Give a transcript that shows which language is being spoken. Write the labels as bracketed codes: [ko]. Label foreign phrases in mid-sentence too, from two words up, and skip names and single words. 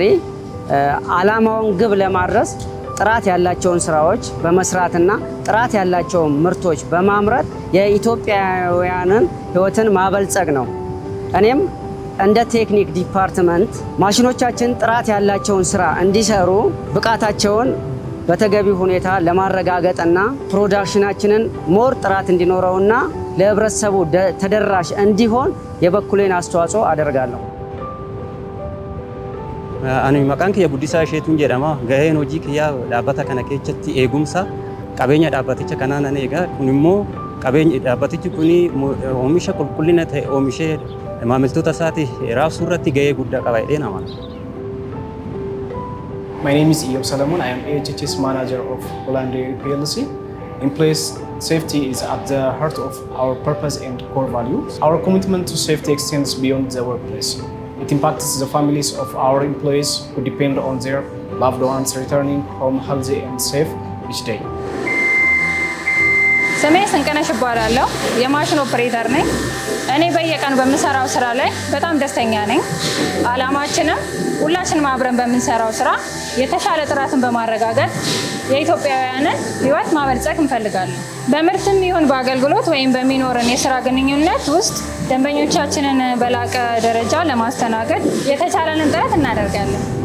[am] ዓላማውን ግብ ለማድረስ ጥራት ያላቸውን ስራዎች በመስራትና ጥራት ያላቸውን ምርቶች በማምረት የኢትዮጵያውያንን ህይወትን ማበልጸግ ነው። እኔም እንደ [en] technic department [am] ማሽኖቻችን ጥራት ያላቸውን ስራ እንዲሰሩ ብቃታቸውን በተገቢ ሁኔታ ለማረጋገጥና ፕሮዳክሽናችንን ሞር ጥራት እንዲኖረውና ለህብረተሰቡ ተደራሽ እንዲሆን የበኩሌን አስተዋጽኦ አደርጋለሁ። [om] Ani maqaan kiyya Guddisaa Isheetuun jedhama. Gaheen hojii kiyyaa dhaabbata kana keessatti eegumsa qabeenya dhaabbaticha kanaa nan eega. Kun immoo qabeenya dhaabbatichi kun oomisha qulqullina ta'e oomishee maamiltoota isaatiif raabsuu irratti gahee guddaa qaba jedhee nama. [en] My name is Iyop Solomon. I am AHS Manager of Holland Dairy PLC. Employees safety is at the heart of our purpose and core values. Our commitment to safety extends beyond the workplace. It impacts the families of our employees who depend on their loved ones returning home healthy and safe each day. [am] ስሜ ስንቅነሽ እባላለሁ። የማሽን ኦፕሬተር ነኝ። እኔ በየቀኑ በምሰራው ስራ ላይ በጣም ደስተኛ ነኝ። ዓላማችንም ሁላችንም አብረን በምንሰራው ስራ የተሻለ ጥራትን በማረጋገጥ የኢትዮጵያውያንን ህይወት ማበልጸግ እንፈልጋለን። በምርትም ይሁን በአገልግሎት ወይም በሚኖረን የስራ ግንኙነት ውስጥ ደንበኞቻችንን በላቀ ደረጃ ለማስተናገድ የተቻለንን ጥረት እናደርጋለን።